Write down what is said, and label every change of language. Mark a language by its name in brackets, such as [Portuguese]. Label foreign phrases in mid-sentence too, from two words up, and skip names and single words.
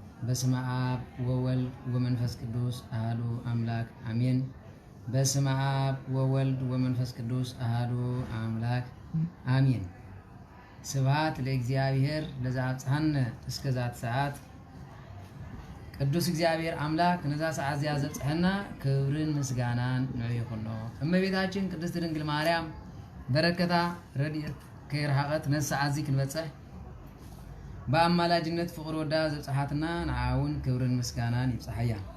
[Geez] በስመ አብ ወወልድ ወመንፈስ ቅዱስ አሐዱ አምላክ አሜን። በስመ አብ ወወልድ ወመንፈስ ቅዱስ አሐዱ አምላክ አሜን። ስብሐት ለእግዚአብሔር ለዘአብጽሐነ እስከዛት ሰዓት። [Tigrinya] ቅዱስ እግዚአብሔር አምላክ ነዛ ሰዓት ዚያ ዘብጽሐና ክብርን ምስጋናን ነው ይኹኖ። እመቤታችን ቅድስት ድንግል ማርያም በረከታ ረድኤት ከይርሐቀት ነሰዓት ዚ ክንበጽሕ በአማላጅነት ፍቅር ወዳ ዘብጽሐትና ንዓውን ክብርን ምስጋናን ይብጽሐያ።